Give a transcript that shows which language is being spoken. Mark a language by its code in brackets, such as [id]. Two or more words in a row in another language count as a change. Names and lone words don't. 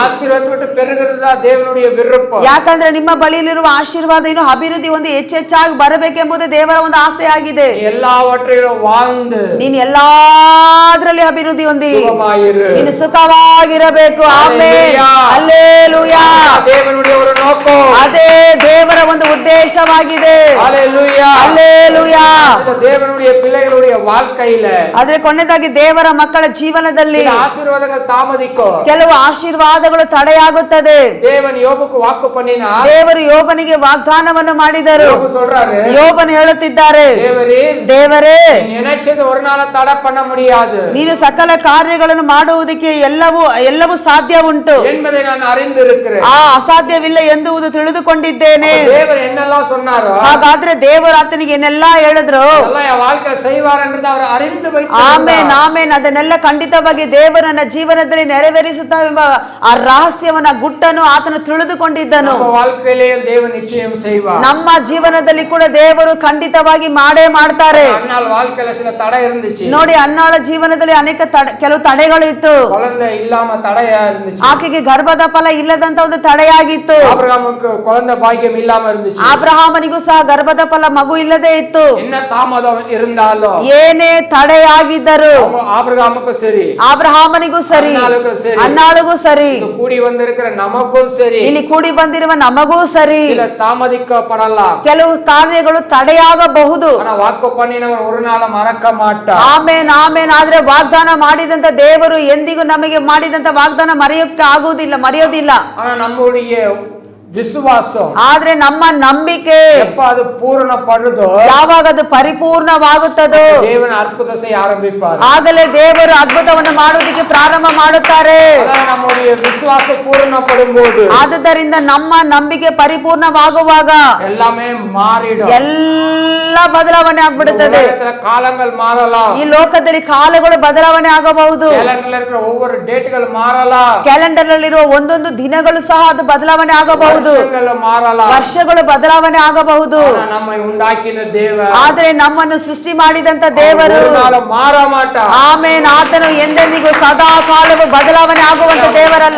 [kn] ಯಾಕಂದ್ರೆ ನಿಮ್ಮ ಬಳಿಯಲ್ಲಿರುವ ಆಶೀರ್ವಾದ ಇನ್ನು ಅಭಿವೃದ್ಧಿ ಹೊಂದಿ ಹೆಚ್ಚೆಚ್ಚಾಗಿ ಬರಬೇಕೆಂಬುದೇ ದೇವರ ಒಂದು ಆಸೆ ಆಗಿದೆ. ನೀನು ಎಲ್ಲಾದ್ರಲ್ಲಿ ಅಭಿವೃದ್ಧಿ ಹೊಂದಿ ನೀನು ಸುಖವಾಗಿರಬೇಕು. ಆಮೆನ್, ಹಲ್ಲೆಲೂಯಾ. ಅದೇ ದೇವರ ಒಂದು ಉದ್ದೇಶವಾಗಿದೆ. [ta] அல்லேலூயா. தேவனுடைய பிள்ளைகளுடைய வாழ்க்கையில [kn] ಆದ್ರೆ ಕೊನೆಯದಾಗಿ ದೇವರ ಮಕ್ಕಳ ಜೀವನದಲ್ಲಿ [ta] ஆசீர்வாதங்கள் தாமதிக்கும். [kn] ಕೆಲವು ಆಶೀರ್ವಾದಗಳು ತಡೆಯಾಗುತ್ತದೆ. [ta] தேவன் யோபுக்கு வாக்கு பண்ணினா [kn] ದೇವರು ಯೋಬನಿಗೆ ವಾಗ್ದಾನವನ್ನು ಮಾಡಿದರು. [ta] யோபு சொல்றாரு, [kn] ಯೋಬನು ಹೇಳುತ್ತಿದ್ದಾರೆ, ದೇವರೇ [ta] நினைச்சது ஒரு நாள் தடை பண்ண முடியாது, [kn] ನೀನು ಸಕಲ ಕಾರ್ಯಗಳನ್ನು ಮಾಡುವುದಕ್ಕೆ ಎಲ್ಲವೂ ಸಾಧ್ಯ ಉಂಟು [ta] என்பதை நான் அறிந்திருக்கிறேன். [kn] ಅಸಾಧ್ಯವಿಲ್ಲ ಎಂದುವುದು ತಿಳಿದುಕೊಂಡಿದ್ದೇನೆ. [ta] தேவன் என்னெல்லாம் சொன்னாரோ [kn] ಹಾಗಾದ್ರೆ ದೇವರು ಆತನಿಗೆ ಏನೆಲ್ಲಾ ಹೇಳಿದ್ರು [ta] அதெல்லாம் என் வாழ்க்கை செய்வார் என்று அவர் அறிந்து [kn] ಆಮೇನ್ ಆಮೇನ್ ಅದನ್ನೆಲ್ಲ ಖಂಡಿತವಾಗಿ ದೇವರು ನನ್ನ ಜೀವನದಲ್ಲಿ ನೆರವೇರಿಸುತ್ತಾ ಎಂಬ ಆ ರಹಸ್ಯವನ್ನ ಗುಟ್ಟನ್ನು ಆತನು ತಿಳಿದುಕೊಂಡಿದ್ದನು. [ta] நம்ம வாழ்க்கையிலேயே தேவன் நிச்சயம் செய்வார். [kn] ನಮ್ಮ ಜೀವನದಲ್ಲಿ ಕೂಡ ದೇವರು ಖಂಡಿತವಾಗಿ ಮಾಡೇ ಮಾಡ್ತಾರೆ. [ta] அன்னாள் வாழ்க்கையில சில தடை இருந்துச்சு. [kn] ನೋಡಿ, ಅನ್ನಾಳ ಜೀವನದಲ್ಲಿ ಅನೇಕ ಕೆಲವು ತಡೆಗಳು ಇತ್ತು. [ta] குழந்தை இல்லாம தடையா இருந்துச்சு. [kn] ಆಕೆಗೆ ಗರ್ಭದ ಫಲ ಇಲ್ಲದಂತ ಒಂದು ತಡೆಯಾಗಿತ್ತು. [ta] ஆபிரகாமுக்கு குழந்தை பாக்கியம் இல்லாம இருந்துச்சு. [kn] ಅಬ್ರಹಾಮನಿಗೂ ಸಹ ಗರ್ಭದ ಫಲ ಮಗು ಇಲ್ಲದೆ ಇತ್ತು. [ta] என்ன தாமதம் இருந்தாலும் [kn] ಏನೇ ತಡೆಯಾಗಿದ್ದರು [ta] ஆபிரகாமுக்கும் சரி, [kn] ಅಬ್ರಹಾಮನಿಗೂ ಸರಿ, ಅನ್ನಾಳಿಗೂ ಸರಿ, [ta] கூடி வந்திருக்கிற நமக்கும் சரி, [kn] ಇಲ್ಲಿ ಕೂಡಿ ಬಂದಿರುವ ನಮಗೂ ಸರಿ, [ta] சில தாமதிக்கப்படலாம், [kn] ಕೆಲವು ಕಾರ್ಯಗಳು ತಡೆಯಾಗಬಹುದು. [ta] ஆனா வாக்கு பண்ணினவர் ஒரு நாள் மறக்க மாட்டார். [kn] ಆಮೇನ್ ಆಮೇನ್. ಆದ್ರೆ ವಾಗ್ದಾನ ಮಾಡಿದಂತ ದೇವರು ಎಂದಿಗೂ ನಮಗೆ ಮಾಡಿದಂತ ವಾಗ್ದಾನ ಮರೆಯೋಕೆ ಮರೆಯೋದಿಲ್ಲ. [ta] ஆனா நம்முடைய ವಿಶ್ವಾಸ, [kn] ಆದ್ರೆ ನಮ್ಮ ನಂಬಿಕೆ [ta] எப்ப அது பூரணப்படுதோ, [kn] ಯಾವಾಗ ಅದು ಪರಿಪೂರ್ಣವಾಗುತ್ತದೋ, [ta] தேவன் அற்புதம் செய்ய ஆரம்பிப்பார். [kn] ಆಗಲೇ ದೇವರು ಅದ್ಭುತವನ್ನು ಮಾಡುವುದಕ್ಕೆ ಪ್ರಾರಂಭ ಮಾಡುತ್ತಾರೆ. [ta] நம்முடைய ವಿಶ್ವಾಸ பூரணப்படும்போது, [kn] ಆದುದರಿಂದ ನಮ್ಮ ನಂಬಿಕೆ ಪರಿಪೂರ್ಣವಾಗುವಾಗ [ta] எல்லாமே மாறிடும். [kn] ಎಲ್ಲ ಬದಲಾವಣೆ ಆಗ್ಬಿಡುತ್ತದೆ. [ta] ಕಾಲங்கள் மாறலாம். [kn] ಈ ಲೋಕದಲ್ಲಿ ಕಾಲಗಳು ಬದಲಾವಣೆ ಆಗಬಹುದು. [ta] ಕ್ಯಾಲೆಂಡರ್ இருக்கிற ஒவ்வொரு டேட்கள் மாறலாம். [kn] ಕ್ಯಾಲೆಂಡರ್ ನಲ್ಲಿರುವ ಒಂದೊಂದು ದಿನಗಳು ಸಹ ಅದು ಬದಲಾವಣೆ ಆಗಬಹುದು. ವರ್ಷಗಳು ಬದಲಾವಣೆ ಆಗಬಹುದು. ಆದರೆ ನಮ್ಮನ್ನು ಸೃಷ್ಟಿ ಮಾಡಿದಂತ ದೇವರು ಆಮೇನ್, ಆತನು ಎಂದೆಂದಿಗೂ ಸದಾ ಕಾಲವು ಬದಲಾವಣೆ ಆಗುವಂತ ದೇವರಲ್ಲ.